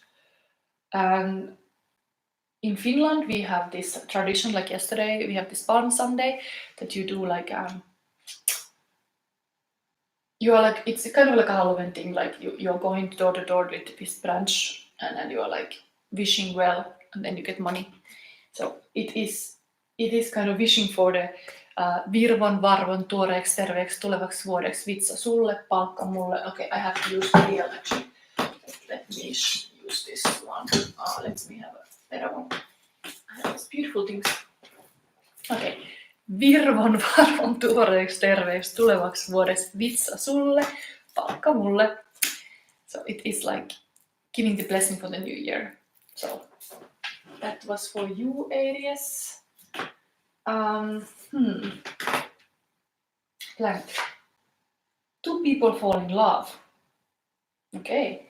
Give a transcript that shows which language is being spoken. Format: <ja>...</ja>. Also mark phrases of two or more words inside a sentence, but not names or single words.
<en>And in Finland we have this tradition, like yesterday we have this Palm Sunday, that you do like you are like, it's kind of like a Halloween thing, like you're going door to door with this branch and then you are like wishing well and then you get money. So it is kind of wishing for the</en> <fi>virvon varvon tuoreeksi terveeksi tulevaksi vuodeksi, vitsa sulle, palkka mulle.</fi> <en>Okay, I have to use the real actually. Let me use this one. Let me have a better one. I have these beautiful things. Okay.</en> <fi>Virvon varvon tuoreeksi terveeksi tulevaksi vuodeksi, vitsa sulle, palkka mulle.</fi> <en>So it is like giving the blessing for the new year. So that was for you, Aries. Blank. Two people fall in love. Okay.</en>